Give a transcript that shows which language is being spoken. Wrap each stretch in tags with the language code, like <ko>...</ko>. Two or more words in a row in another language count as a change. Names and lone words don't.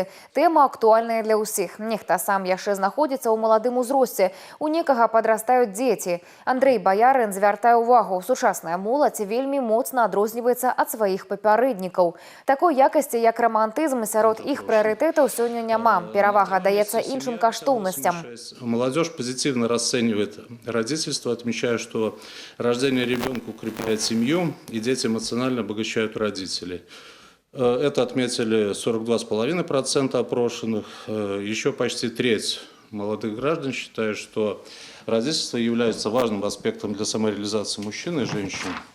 <be>Тэма актуальная для ўсіх. Нехта сам яшчэ знаходзіцца ў маладым узросце. У некага падрастаюць дзеці. Андрэй Баярын звяртае ўвагу. Сучасная моладзь вельмі моцна адрозніваецца ад сваіх папярэднікаў. Такой якасці, як романтызм, сярод іх прыярытэтаў сёння няма. Перавага даецца іншым каштоўнасцям.</be> <ru>Молодежь позитивно расценивает родительство, отмечая, что рождение ребенка укрепляет семью, и дети эмоционально обогащают родителей. Это отметили 42,5% опрошенных. Еще почти треть молодых граждан считают, что родительство является важным аспектом для самореализации мужчин и женщин.</ru>